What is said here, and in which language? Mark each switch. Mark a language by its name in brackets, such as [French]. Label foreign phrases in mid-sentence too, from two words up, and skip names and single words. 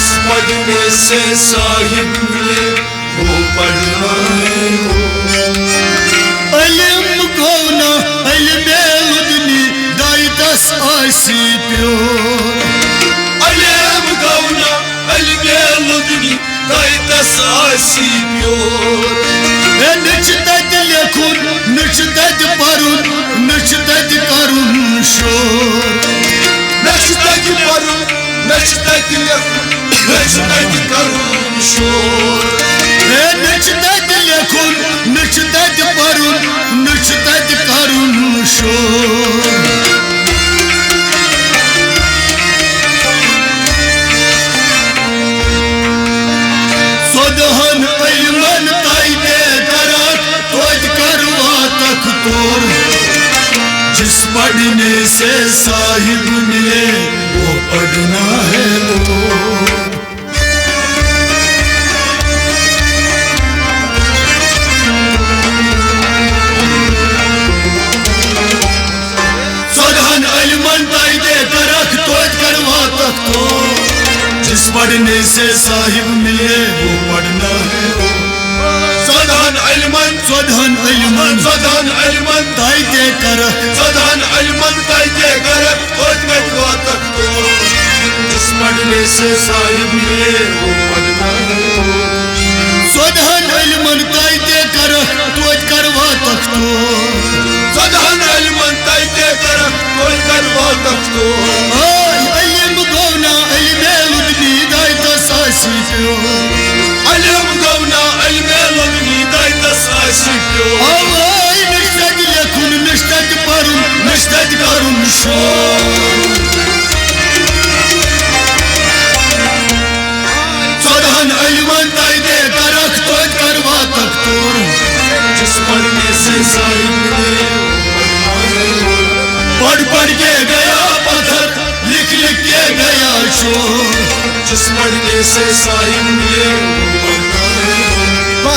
[Hindi] पढ़ने से साहिब मिले वो पढ़ना है वो। [Kashmiri] इल्म गौना इल्म लुदनी दाइतस आसी प्योर। इल्म गौना इल्म लुदनी दाइतस आसी प्योर। नच तत लेखुन नच तत परुन नच तत करुन शोर। नच तत परुन नच तत लेखुन नच तत करुन शोर। नच तत लेखुन नच तत परुन नच तत करुन शोर। सोदहन इल्मन ताइते करक तोज करवा तक तोर। [Hindi] जिस पढ़ने से साहिब मिले वो पढ़ना है वो। [Kashmiri] सोदहन इल्मन ताइते करक तोज करवा तक तोर। [Hindi] जिस पढ़ने से साहिब मिले वो पढ़ना है वो। [Kashmiri] सदहन इल्मन सोदहन इल्मन सदहन इल्मन ताइते करक सदहन इल्मन ताइते करक तोज करवा तक तो। [Hindi] जिस पढ़ने से साहिब मिले वो पढ़ना है वो। [Kashmiri] सोदहन इल्मन ताइते करक तोज करवा तक तो। सदहन इल्मन ताइते करक तोज करवा तक तो। इल्म गौना इल्म लुदनी दाइतस आसी प्योर। इल्म गौना इल्म लुदनी दाइतस आसी प्योर। नच तत लेखुन नच तत परुन नच तत करुन शोर। सोदहन इल्मन ताइते करक तोज करवा तक तोर। [Hindi] जिस पढ़ने से साहिब मिले वो पढ़ना है वो। पढ़ पढ़ के गया पत्थर लिख लिख के गया शोर। जिस पढ़ने से साहिब मिले वो पढ़ना है वो।